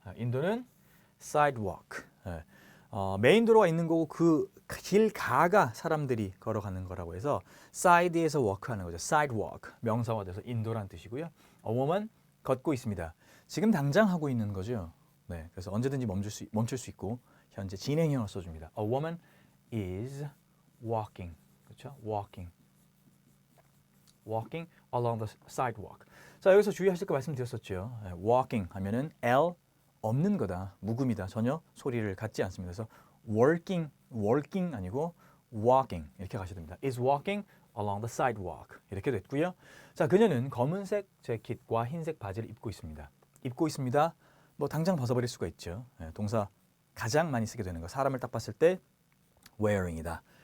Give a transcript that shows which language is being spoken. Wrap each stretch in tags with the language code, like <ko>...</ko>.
<ko>인도는 sidewalk. 메인 도로가 있는 거고 그 길 가가 사람들이 걸어가는 거라고 해서 side에서 walk하는 거죠. sidewalk 명사화돼서 인도란 뜻이고요. A woman 걷고 있습니다. 지금 당장 하고 있는 거죠. 네, 그래서 언제든지 멈출 수 있고 현재 진행형을 써줍니다.</ko> <en>A woman is walking,</en> <ko>그렇죠?</ko> <en>walking along the sidewalk.</en> <ko>자, 여기서 주의하실 거 말씀드렸었죠. walking 하면은 L 없는 거다, 묵음이다, 전혀 소리를 갖지 않습니다. 그래서 walking 아니고 walking 이렇게 가셔야 됩니다.</ko> <en>is walking along the sidewalk</en> <ko>이렇게 됐고요. 자, 그녀는 검은색 재킷과 흰색 바지를 입고 있습니다. 뭐 당장 벗어버릴 수가 있죠. 동사 가장 많이 쓰게 되는 거. 사람을 딱 봤을 때 wearing이다.</ko>